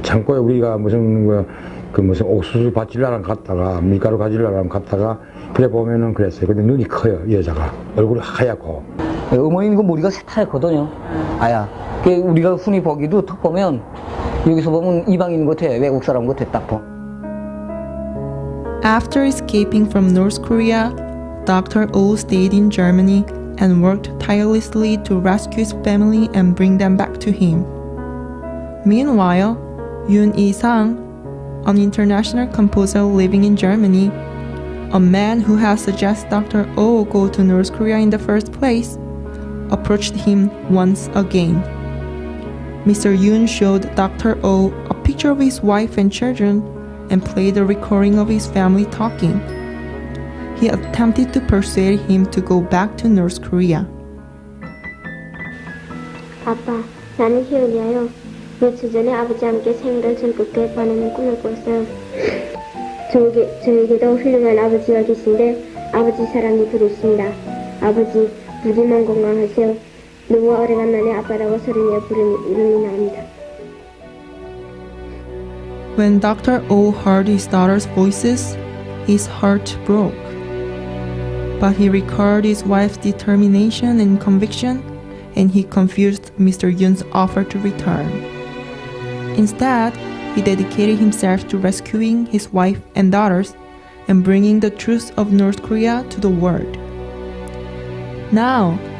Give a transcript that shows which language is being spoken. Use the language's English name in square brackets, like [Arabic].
[Korean] 창고에 우리가 무슨 무슨 옥수수 밭질라랑 갔다가 밀가루 가질라랑 갔다가 그래 보면은 그랬어요. 근데 눈이 커요. 이 여자가 얼굴이 하얗고. 어머님 이거 머리가 새하얗거든요. 아야. 우리가 흔히 보기도 턱 보면 여기서 보면 이방인 같아. 외국 사람 같아 딱 봐. [English] After escaping from North Korea, Dr. O stayed in Germany and worked tirelessly to rescue his family and bring them back to him. Meanwhile, Yoon Il-sang, an international composer living in Germany, a man who had suggested Dr. O go to North Korea in the first place, approached him once again. Mr. Yoon showed Dr. O a picture of his wife and children and played a recording of his family talking. He attempted to persuade him to go back to North Korea. [Korean] 아빠, 나는 희은이야요. 며칠 전에 아버지와 함께 생일을 즐겁게 보내는 꿈을 꿨어요. 저에게도 훌륭한 아버지가 계신데 아버지 사랑이 부르십니다. 아버지, 부디만 건강하세요. 너무 오래간만에 아빠라고 소리내어 부름이 나옵니다. [English] When Dr. O heard his daughter's voices, his heart broke. But he recalled his wife's determination and conviction, and he confused Mr. Yoon's offer to return. Instead, he dedicated himself to rescuing his wife and daughters and bringing the truth of North Korea to the world. Now,